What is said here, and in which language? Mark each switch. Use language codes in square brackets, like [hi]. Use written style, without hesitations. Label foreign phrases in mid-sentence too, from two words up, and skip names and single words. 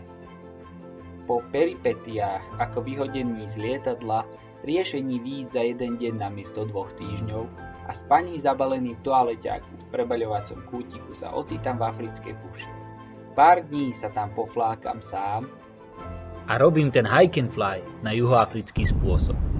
[sk] Po peripetiách ako vyhodení z lietadla, riešení víz za jeden deň namiesto 2 týždňov a spaní zabalený v toaleťáku v prebaľovacom kútiku sa ocitám v africkej púšti. Pár dní sa tam poflákam sám a robím ten [en] hike and fly [sk] na juhoafrický spôsob.